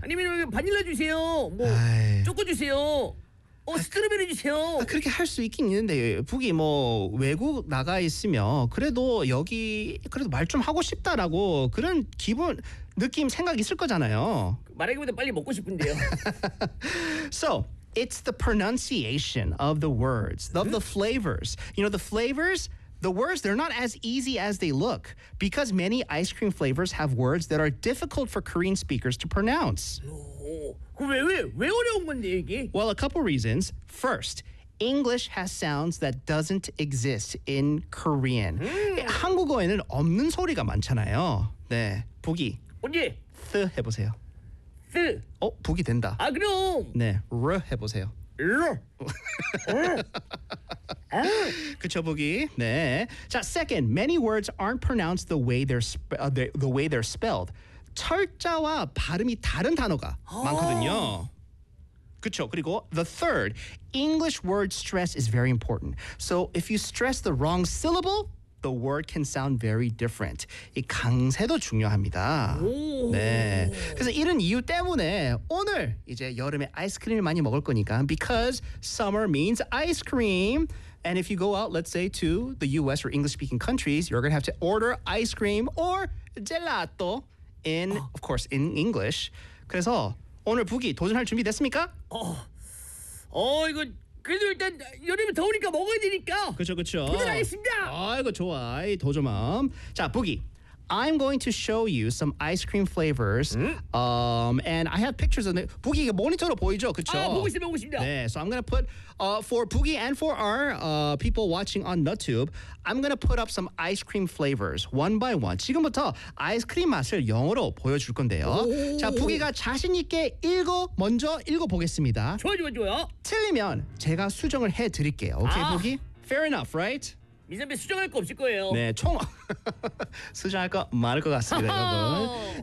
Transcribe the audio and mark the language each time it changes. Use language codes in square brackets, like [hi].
[ko] 아니면 바닐라 주세요. 뭐 초코 주세요. 어, 스트로베리 주세요. 아, 그렇게 할 수 있긴 있는데 북이 뭐 외국 나가 있으면 그래도 여기 그래도 말 좀 하고 싶다라고 그런 기분 느낌 생각 있을 거잖아요. 말하기보다 빨리 먹고 싶은데요. [en] So it's the pronunciation of the words, of the flavors. You know the flavors, the words, they're not as easy as they look because many ice cream flavors have words that are difficult for Korean speakers to pronounce. [ko] 왜 어려운 건데 이게? [en] Well, a couple reasons. First, English has sounds that doesn't exist in Korean. [ko] 한국어에는 없는 소리가 많잖아요. 네, 북이. 언제? 스 해보세요. 스. 어, 북이 된다. 아, 그럼. 네, 르 해보세요. 르. 그쵸, 북이. 네. [en] 자, second, many words aren't pronounced the way they're spelled. [ko] 철자와 발음이 다른 단어가 많거든요. 그쵸. 그리고 [en] the third, English word stress is very important. So if you stress the wrong syllable, the word can sound very different. [ko] 이 강세도 중요합니다. 네. 그래서 이런 이유 때문에 오늘 이제 여름에 아이스크림을 많이 먹을 거니까 [en] because summer means ice cream. And if you go out, let's say, to the US or English-speaking countries, you're going to have to order ice cream or gelato. In, of course, in English. [ko] 그래서 오늘 북이 도전할 준비 됐습니까? 이거 그래도 일단 여름이 더우니까 먹어야 되니까. 그렇죠. 도전하겠습니다. 아이고 좋아. 아이 도전 마음. 자, 북이. [en] I'm going to show you some ice cream flavors. 응? And I have pictures of it. [ko] 북이 모니터로 보이죠? 그렇죠? 아, 보고 있습니다. 보고 있습니다. 네, [en] so I'm going to put, for 북이 and for our people watching on NUTTUBE, I'm going to put up some ice cream flavors one by one. [ko] 지금부터 아이스크림 맛을 영어로 보여줄 건데요. 자, 북이가 자신 있게 먼저 읽어보겠습니다. 좋아요. 틀리면 제가 수정을 해드릴게요. [en] 오케이, 북이? Fair enough, right? [ko] 미선배 수정할 거 없을 거예요. 네, 총 수정할 거 많을 것 같습니다, 여러분.